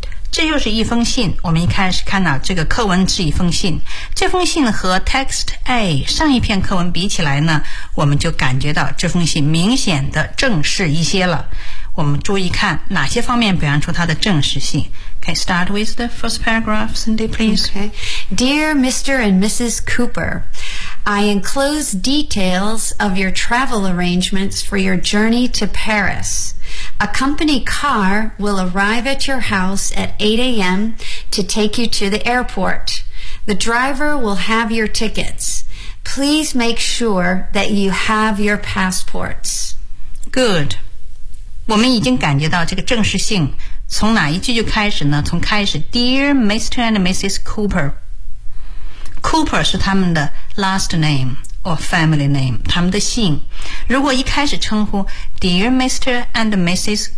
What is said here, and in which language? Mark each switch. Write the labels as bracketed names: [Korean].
[Chinese] 这又是一封信，我们一开始看到这个课文是一封信，这封信和 text A 上一篇课文比起来呢，我们就感觉到这封信明显的正式一些了。我们注意看哪些方面表现出它的正式性。 [English] Can start with the first paragraph, Cindy, please. Okay. Dear Mr. and Mrs. Cooper, I enclose details of your travel arrangements for your journey to Paris. A company car will arrive at your house at 8 a.m. to take you to the airport. The driver will have your tickets. Please make sure that you have your passports. Good. [Chinese] 我们已经感觉到这个正式性，从哪一句就开始呢？从开始 [English] Dear Mr. and Mrs. Cooper， [Chinese] Cooper 是他们的 [English] last name or family name， [Chinese] 他们的姓。如果一开始称呼 [English] Dear Mr. and Mrs.